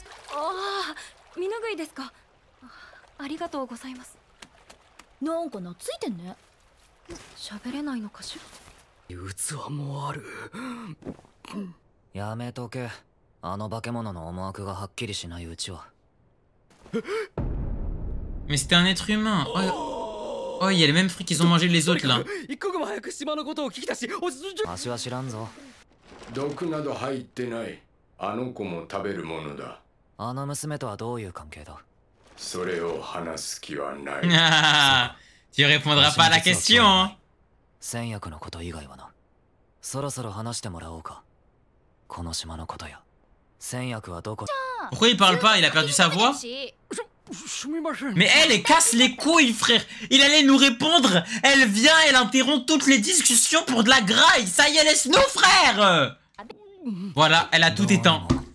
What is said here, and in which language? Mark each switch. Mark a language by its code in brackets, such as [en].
[ja] ああ、身拭いですか。ありがとうございます。なんか懐いてんね。喋れないのかしら。器もある。やめとけ。あの化け物の思惑がはっきりしないうちは。 [fr] Mais c'était un être humain. Oh, il y a les mêmes fruits qu'ils ont mangé les autres là. [ja] 一刻も早く島のことを聞き出し、足は知らんぞ。毒など入ってない。あの子も食べるものだ。あの娘とはどういう関係だ。それを話す気はない。 [fr] Ah, tu répondras pas à la question, hein. [ja] 戦略のこと以外はな。そろそろ話してもらおうか。この島のことや。戦略はどこ。 [fr] Pourquoi il parle pas? Il a perdu sa voix? Mais elle casse les couilles, frère. Il allait nous répondre. Elle vient, elle interrompt toutes les discussions pour de la graille. Ça y est, laisse-nous, frère. Voilà, elle a tout éteint.